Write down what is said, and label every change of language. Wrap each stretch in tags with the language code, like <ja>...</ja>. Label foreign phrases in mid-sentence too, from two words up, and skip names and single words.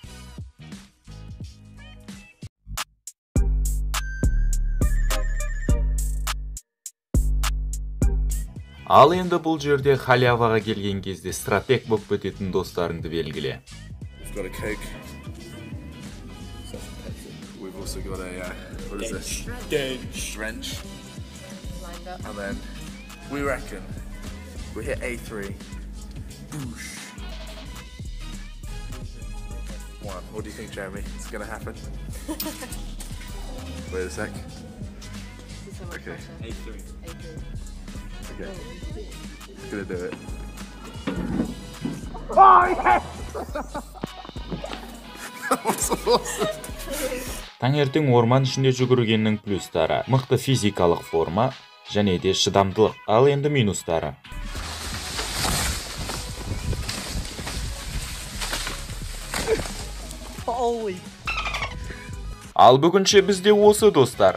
<kk>Ал енді бұл жерде халяваға келген кезде стратег болып кететін достарыңды белгіле.</kk> <en>We hit A3. Boosh. One. What do you think, Jeremy? It's gonna happen? Wait a sec. Okay. A3. Okay. It's gonna do it. Oh, yes! That was awesome.</en> <kk>Таңертең орман ішінде жүгіргеннің плюстары: мықты физикалық форма және де шыдамдылық. Ал енді минустары: Ал бүгінше бізде осы, достар.</kk>